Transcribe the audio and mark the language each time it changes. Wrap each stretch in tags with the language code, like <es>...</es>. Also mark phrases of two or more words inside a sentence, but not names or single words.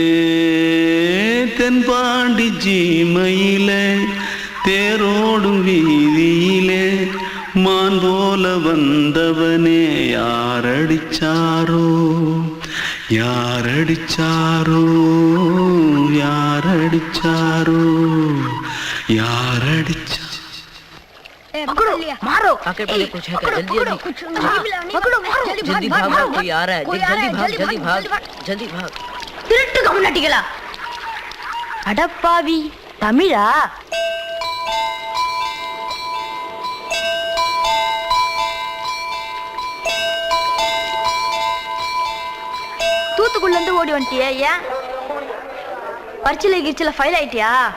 <ta>தென்பாண்டி சீமையிலே தேரோடும் வீதியிலே மான் போல போல வந்தவனே யாரடிச்சாரோ யாரடிச்சாரோ யாரடிச்சாரோ யாரடிச்சா</ta> <hi>पकड़ो मारो आके पहले कुछ है क्या जल्दी जल्दी जल्दी भाग भाग कोई आ रहा है जल्दी भाग जल्दी भाग</hi> <ta>திருட்டு கம்யூனிட்டிகளா அடப்பாவி தமிழா தூத்துக்குள்ள இருந்து ஓடி வந்துட்டியா ஏன் பரிச்சையில கிரிச்சில ஃபைல் ஆயிட்டியா</ta>